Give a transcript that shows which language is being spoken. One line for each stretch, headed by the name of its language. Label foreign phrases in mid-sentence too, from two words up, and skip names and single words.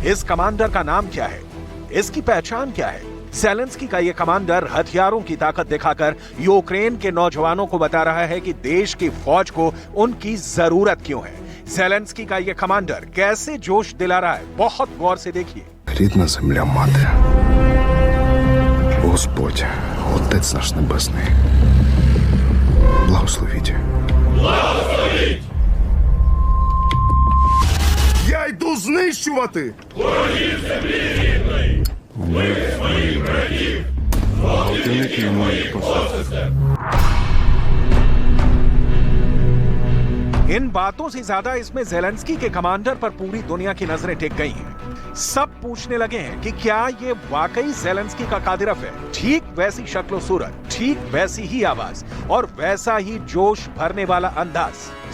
Hindi: इस कमांडर का नाम क्या है? इसकी पहचान क्या है? ज़ेलेंस्की का ये कमांडर हथियारों की ताकत दिखाकर यूक्रेन के नौजवानों को बता रहा है कि देश की फौज को उनकी जरूरत क्यों है। ज़ेलेंस्की का ये कमांडर कैसे जोश दिला रहा है, बहुत गौर से देखिए।
Ukrainian: Рідна земля мати, Господь, Отець наш Небесний, благословіть. Благословіть! Я йду знищувати! Ворогів землі рідної! Вбити своїх братів! Гвалтівників моїх посестер!
Hindi: इन बातों से ज्यादा इसमें ज़ेलेंस्की के कमांडर पर पूरी दुनिया की नजरें टिक गई हैं। सब पूछने लगे हैं कि क्या ये वाकई ज़ेलेंस्की का कादिरव है? ठीक वैसी शक्ल सूरत, ठीक वैसी ही आवाज और वैसा ही जोश भरने वाला अंदाज।